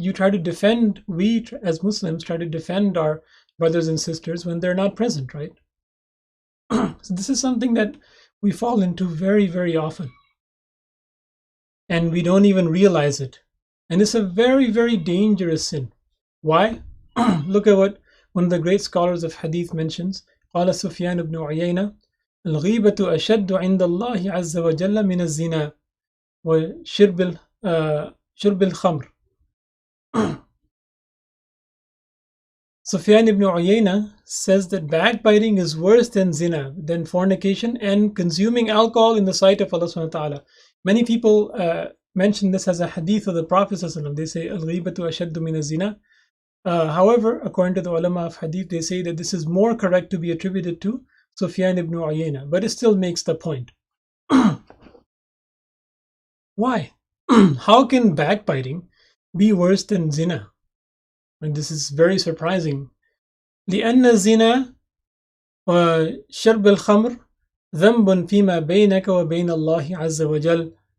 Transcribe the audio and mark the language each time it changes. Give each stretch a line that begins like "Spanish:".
English: You try to defend, we as Muslims try to defend our brothers and sisters when they're not present, right? So this is something that we fall into very, very often. And we don't even realize it. And it's a very, very dangerous sin. Why? Look at what one of the great scholars of hadith mentions.
Arabic: قال سفيان بن عيينة الغيبة أشد عند الله عز وجل من الزنا وشرب شرب الخمر.
English: Sufyan ibn Uyayna says that backbiting is worse than zina, than fornication and consuming alcohol in the sight of Allah subhanahu wa ta'ala. Many people mention this as a hadith of the Prophet sallallahu alaihi wasallam. They say,
Arabic: Al-ghibatu ashaddu min az-zina.
English: However, according to the ulama of hadith, they say that this is more correct to be attributed to Sufyan ibn Uyayna, but it still makes the point. Why? How can backbiting be worse than zina? And this is very surprising.
Arabic: لأن الزنا وشرب الخمر ذنب فيما بينك وبين الله عز وجل.